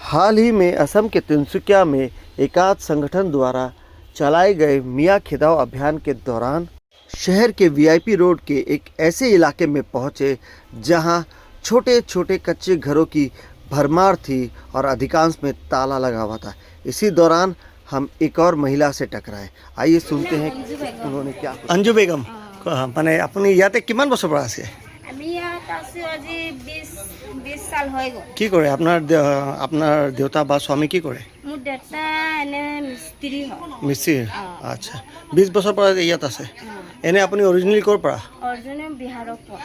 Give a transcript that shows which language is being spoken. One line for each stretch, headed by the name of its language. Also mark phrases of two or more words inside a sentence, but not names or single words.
Hindi: हाल ही में असम के तिनसुकिया में एकाध संगठन द्वारा चलाए गए मियाँ खिदाव अभियान के दौरान शहर के वीआईपी रोड के एक ऐसे इलाके में पहुँचे जहाँ छोटे छोटे कच्चे घरों की भरमार थी और अधिकांश में ताला लगा हुआ था। इसी दौरान हम एक और महिला से टकराए। आइए सुनते हैं उन्होंने क्या। अंजू बेगम माने अपनी
Assamese: ইয়াতে কিমান বছৰ পৰা আছে? আমি ইয়াত আছো আজি 20 সাল হৈ গ'ল। কি কৰে আপোনাৰ দেউতা বা স্বামী কি কৰে? মোৰ দেউতা এনে মিস্ত্ৰী হয়। মিস্ত্ৰী? আচ্ছা, 20 বছৰ পৰা ইয়াত আছে। এনে আপুনি অৰিজিনেলি ক'ৰ পৰা? অৰিজিনেল বিহাৰৰ পৰা।